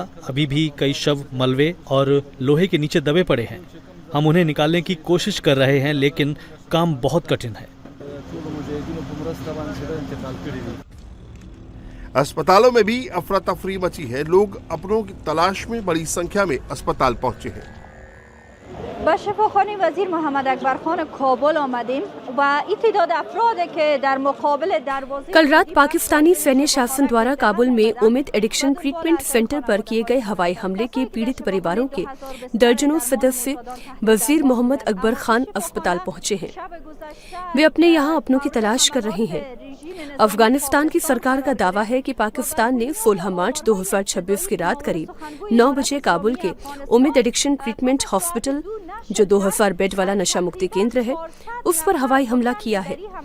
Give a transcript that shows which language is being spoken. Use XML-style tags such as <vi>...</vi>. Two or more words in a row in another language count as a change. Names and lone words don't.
<hi>अभी भी कई शव मलबे और लोहे के नीचे दबे पड़े हैं। हम उन्हें निकालने की कोशिश कर रहे हैं लेकिन काम बहुत कठिन है। अस्पतालों में भी अफरा तफरी मची है। लोग अपनों की तलाश में बड़ी संख्या में अस्पताल पहुंचे हैं।</hi> <fa>با شفاخانه وزیر محمد اکبر خان کابل آمدیم و تعداد افرادی که در مقابل دروازه</fa> <hi>कल रात पाकिस्तानी सैन्य शासन द्वारा काबुल में उम्मीद एडिक्शन ट्रीटमेंट सेंटर पर किए गए हवाई हमले के पीड़ित परिवारों के दर्जनों सदस्य वजीर मोहम्मद अकबर खान अस्पताल पहुंचे हैं। वे अपने यहाँ अपनों की तलाश कर रहे हैं। अफगानिस्तान की सरकार का दावा है कि पाकिस्तान ने 16 मार्च 2026 की रात करीब 9 बजे काबुल के उम्मीद एडिक्शन ट्रीटमेंट हॉस्पिटल जो 2000 बेड वाला नशा मुक्ति केंद्र है उस पर हवाई हमला किया है।</hi>